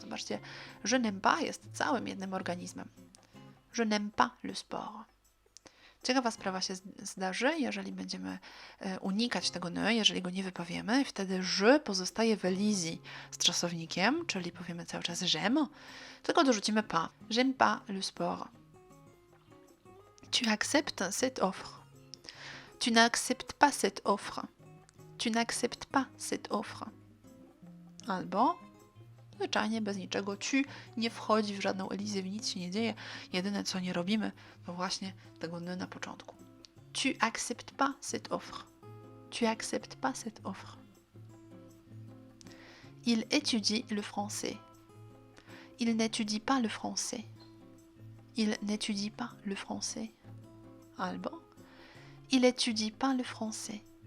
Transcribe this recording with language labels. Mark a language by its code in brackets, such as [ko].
[pl] Zobaczcie, [fr] je n'aime pas [pl] jest całym jednym organizmem. [fr] Je n'aime pas le sport. [pl] Ciekawa sprawa się zdarzy, jeżeli będziemy unikać tego ne, jeżeli go nie wypowiemy, wtedy je pozostaje w elizji z czasownikiem, czyli powiemy cały czas j'aime, tylko dorzucimy pas. [fr] J'aime pas le sport. Tu acceptes cette offre. Tu n'acceptes pas cette offre. Tu n'acceptes pas cette offre. [pl] Albo zwyczajnie bez niczego. Tu nie wchodzi w żadną elizję, w nic się nie dzieje. Jedyne co nie robimy, to właśnie tego ne na początku. [fr] Tu acceptes pas cette offre. Tu acceptes pas cette offre. Il étudie le français. Il n'étudie pas le français. Il n'étudie pas le français. [pl] Albo [fr] il étudie pas le français.